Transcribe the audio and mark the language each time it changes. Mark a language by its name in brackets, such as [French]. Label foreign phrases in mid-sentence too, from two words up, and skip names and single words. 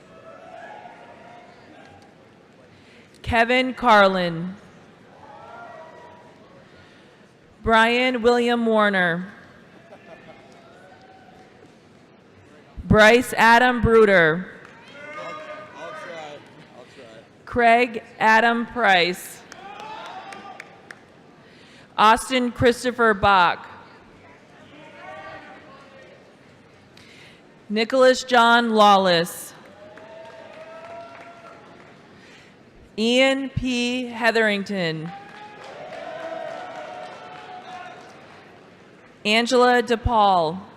[English] Kevin Carlin. Brian William Warner. Bryce Adam Bruder. I'll try. Craig Adam Price. Austin Christopher Bach. Nicholas John Lawless. Ian P. Hetherington. Angela DePaul.